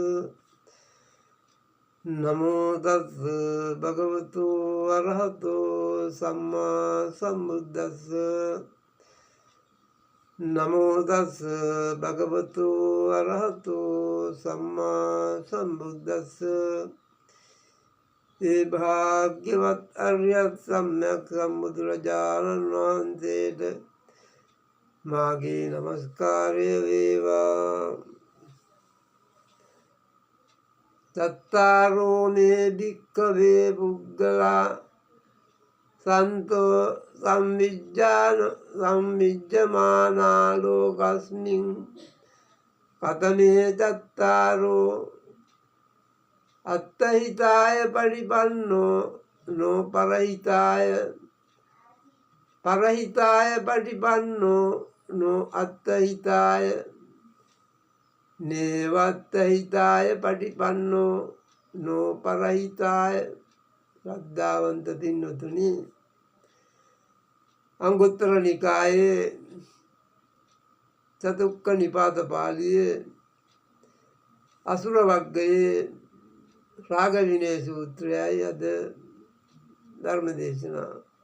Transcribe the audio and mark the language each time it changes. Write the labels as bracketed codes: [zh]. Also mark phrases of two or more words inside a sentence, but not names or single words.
[pi] නමෝ තස් භගවතු අරහතෝ සම්මා සම්බුද්දස්ස. නමෝ තස් භගවතු අරහතෝ සම්මා සම්බුද්දස්ස. [si] ඒ භාග්‍යවත් අරියත් සම්්‍යක් සම්බුදුරජාණන් වහන්සේට මාගේ නමස්කාරය වේවා. [pi] චත්තාරෝ මේ භික්ඛවේ පුද්ගලා සන්තෝ සම්විජ්ජමානා ලෝකස්මින් කතමේ චත්තාරෝ අත්තහිතාය පටිපන්නෝ නෝ පරහිතාය පටිපන්නෝ නෝ අත්තහිතාය නේවත්තහිතාය පටිපන්නෝ නෝ පරහිතාය. [si] ශ්‍රද්ධාවන්ත පින්වතුනි, අංගුත්තර නිකායේ චතුක්ක නිපාත පාළියේ අසුර වග්ගයේ රාග විනය සූත්‍රයයි අද ධර්ම දේශනා.